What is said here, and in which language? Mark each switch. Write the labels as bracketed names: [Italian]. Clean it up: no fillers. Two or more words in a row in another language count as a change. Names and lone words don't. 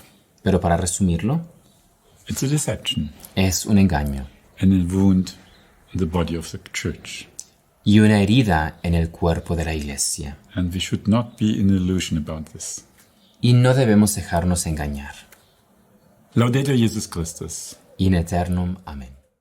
[Spanish] pero para resumirlo, [English] it's a deception [Spanish] es un engaño [English] and a wound in the body of the church. [Spanish] y una herida en el cuerpo de la Iglesia. [English] And we should not be in illusion about this. [Spanish] Y no debemos dejarnos engañar. [Latin] Laudetur Jesus Christus. In aeternum. [Spanish] Amén.